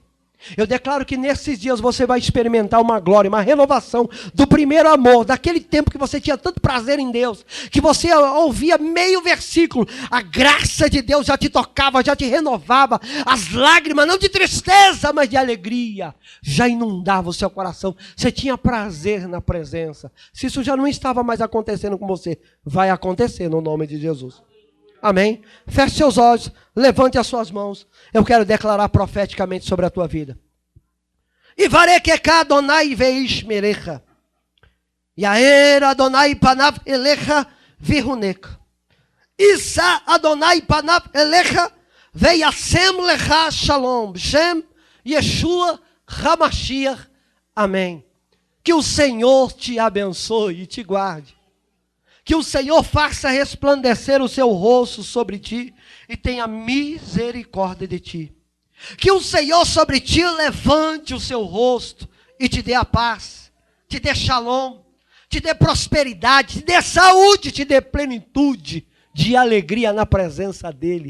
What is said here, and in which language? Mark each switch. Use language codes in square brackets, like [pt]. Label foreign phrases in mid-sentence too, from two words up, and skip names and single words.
[pt] Eu declaro que nesses dias você vai experimentar uma glória, uma renovação do primeiro amor, daquele tempo que você tinha tanto prazer em Deus, que você ouvia meio versículo, a graça de Deus já te tocava, já te renovava, as lágrimas, não de tristeza, mas de alegria, já inundava o seu coração, você tinha prazer na presença. Se isso já não estava mais acontecendo com você, vai acontecer no nome de Jesus. Amém? Feche seus olhos, levante as suas mãos. Eu quero declarar profeticamente sobre a tua vida. [he] יברכך אדני וישמרך. יאר אדני פניו אליך ויחנך. ישא אדני פניו אליך וישם לך שלום. שם ישוע המשיח. [pt] Amém. Que o Senhor te abençoe e te guarde. Que o Senhor faça resplandecer o seu rosto sobre ti e tenha misericórdia de ti. Que o Senhor sobre ti levante o seu rosto e te dê a paz, te dê shalom, te dê prosperidade, te dê saúde, te dê plenitude de alegria na presença dEle.